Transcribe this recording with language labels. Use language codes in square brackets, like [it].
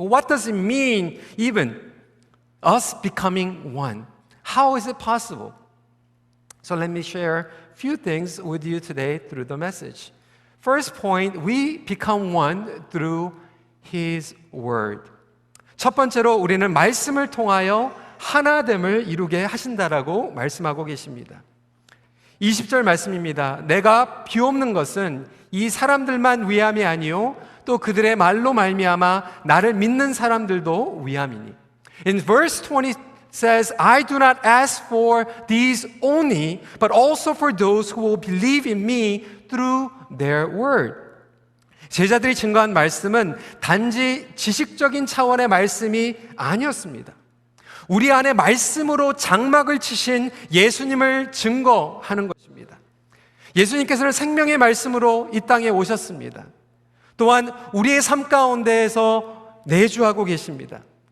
[en] What does it mean, even us becoming one? How is it possible? So let me share a few things with you today through the message. First point, we become one through His Word. [ko] 첫 번째로 우리는 말씀을 통하여 하나됨을 이루게 하신다라고 말씀하고 계십니다. 20절 말씀입니다. 내가 비옵는 것은 이 사람들만 위함이 아니요 또 그들의 말로 말미암아 나를 믿는 사람들도 위함이니. [en] In verse 20 says, I do not ask for these only, but also for those who will believe in me through their word. [ko] 제자들이 증거한 말씀은 단지 지식적인 차원의 말씀이 아니었습니다. 우리 안에 말씀으로 장막을 치신 예수님을 증거하는 것입니다. 예수님께서는 생명의 말씀으로 이 땅에 오셨습니다. 또한 우리의 삶 가운데에서 내주하고 계십니다.